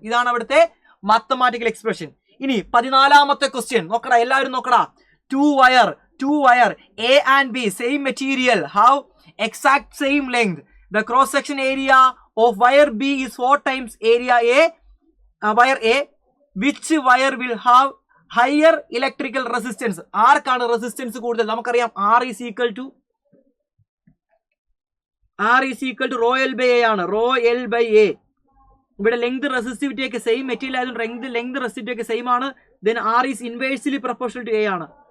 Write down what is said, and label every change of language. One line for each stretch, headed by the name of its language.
Malayalam: ഇതാണ് അവിടുത്തെ mathematical expression. ഇനി 14ാമത്തെ ക്വസ്റ്റ്യൻ നോക്കടാ, എല്ലാവരും നോക്കടാ.
English: 2 wire A and B same material have exact same length. The cross section area of wire B is 4 times area wire A. Which wire will have higher electrical resistance?
Malayalam: ആർക്കാണ് resistance കൂടുതൽ? നമുക്കറിയാം
English: R is equal to rho L by A
Malayalam: ആണ്.
English: rho L by A.
Malayalam: ഇവിടെ length resistivity ഒക്കെ same material ആയതുകൊണ്ട് length resistivity ഒക്കെ same ആണ്.
English: Then R is inversely proportional to A ആണ്.